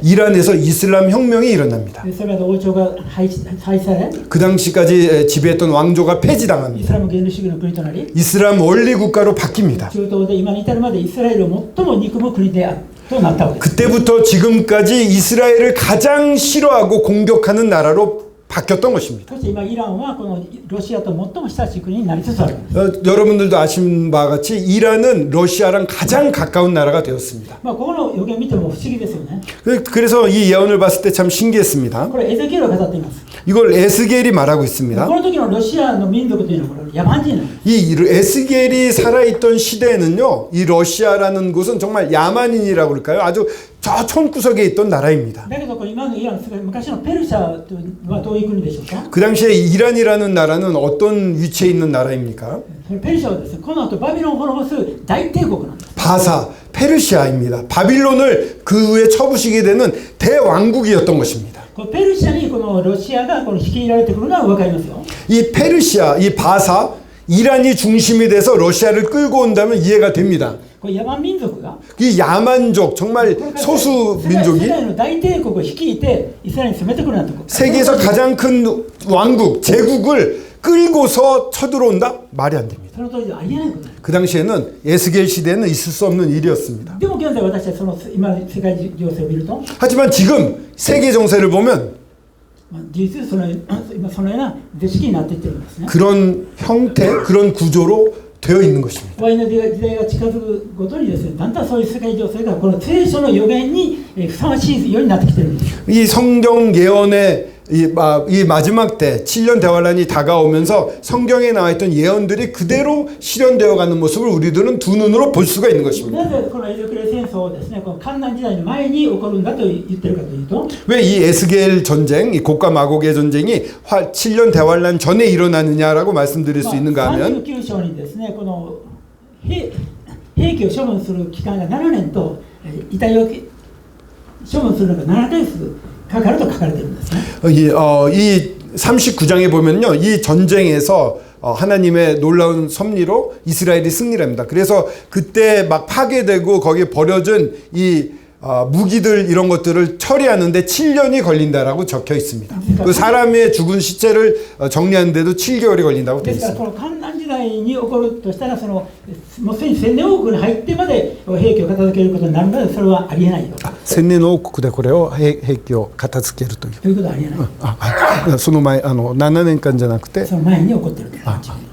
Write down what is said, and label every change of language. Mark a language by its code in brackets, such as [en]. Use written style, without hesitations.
[ko] 이란에서 이슬람 혁명이 일어납니다. [ja] それで王朝が廃止され、 [ko] 그 당시까지 지배했던 왕조가 [ja] イ [ko] 폐지당합니다. [ja] スラム原理主義の国となり、 [ko] 이슬람 원리 국가로 바뀝니다. [ja] 中東で今に至るまでイスラエルを最も憎む国であるとなったわけです。 [ko] 그때부터 지금까지 이스라엘을 가장 싫어하고 공격하는 나라로 바뀌었던 것입니다. [ja] そして今イランはこのロシアと最も親しい国になりつつあるんです。 [ko] 여러분들도 아시는 바와 같이 이란은 러시아랑 가장 가까운 나라가 되었습니다. [ja] ここの予言見ても不思議ですよね。 [ko] 그래서 이 예언을 봤을 때 참 신기했습니다. [ja] これエゼキエルが語っています。 [ko] 이걸 에스겔이 말하고 있습니다. [ja] この時のロシアの民族というのはこれ野蛮人なんです。 [ko] 이 에스겔이 살아있던 시대에는요, 이 러시아라는 곳은 정말 야만인이라고 그럴까요? 아주 저 촌구석에 있던 나라입니다. [ja] だけど今のイラン、昔のペルシャはどういう国でしょうか。 [ko] 그 당시에 이란이라는 나라는 어떤 위치에 있는 나라입니까? [ja] ペルシャはですね、この後バビロンを滅ぼす大帝国なんです。 [ko] 바사, 페르시아입니다. 바빌론을 그 후에 쳐부시게 되는 대왕국이었던 것입니다. [ja] このペルシャにこのロシアがこの率いられてくるのは分かりますよ。 [ko] 이 페르시아, 이 바사, 이란이 중심이 돼서 러시아를 끌고 온다면 이해가 됩니다. [ja] これ野蛮民族が [ko] 이 야만족, 정말 소수 [ja] 世 [ko] 민족이 [ja] 界の大帝国を率いてイスラエルに攻めてくるなんてこと。 [ko] 세계에서 가장 큰 왕국, 제국을 끌고서 쳐들어온다? 말이 안 됩니다. [ja] その当時はありえないことです。 [ko] 그 당시에는 에스겔 시대에는 있을 수 없는 일이었습니다. [ja] でも現在私はその今世界情勢を見ると、 [ko] 하지만 지금 세계 정세를 보면 [ja] 事実今そのような図式になっていってるんですね。 [ko] 그런 형태, 그런 구조로 되어 있는 것입니다. [ja] 終わりの時代が近づくごとにですね、だんだんそういう世界情勢がこの聖書の予言にふさわしいようになってきてるんです。 [ko] 이 성경 예언의 이マ지막 때 7년 대환란이 다가오면서 성경에 나와 있던 예언들이 그대로 실현되어 가는 모습을 우리들은 두 눈으로 볼 수가 있는 것입니다. [ja] なぜこのエゼキエル戦争をですね、このカンナン時代の前に起こるんだと言ってるかというと、 [ko] 왜 이 에스겔 전쟁, 이 곡과 마곡의 전쟁이 7년 대환란 전에 일어나느냐라고 말씀드릴 수 있는가 하면 [ja] 39章にですね、この兵器を処分する期間が7年と遺体を処分するのが7ヶ月かかると書かれているんですね。 [ko] 이 39장에 보면요, 이 전쟁에서 하나님의 놀라운 섭리로 이스라엘이 승리를 합니다. 그래서 그때 막 파괴되고 거기에 버려진 이 무기들 이런 것들을 처리하는데 7년이 걸린다라고 적혀 있습니다. 그 사람의 죽은 시체를 정리하는데도 7개월이 걸린다고 되어 [ja] ですから [ko] 있습니다. [ja] この観覧時代に起こるとしたらそのもうすでに千年王国に入ってまで兵器を片付けることになるのでそれはありえないと。千年の王国でこれを兵器を片付けるという。ということはありえない。その前7年間じゃなくてその前に起こってるという感じ。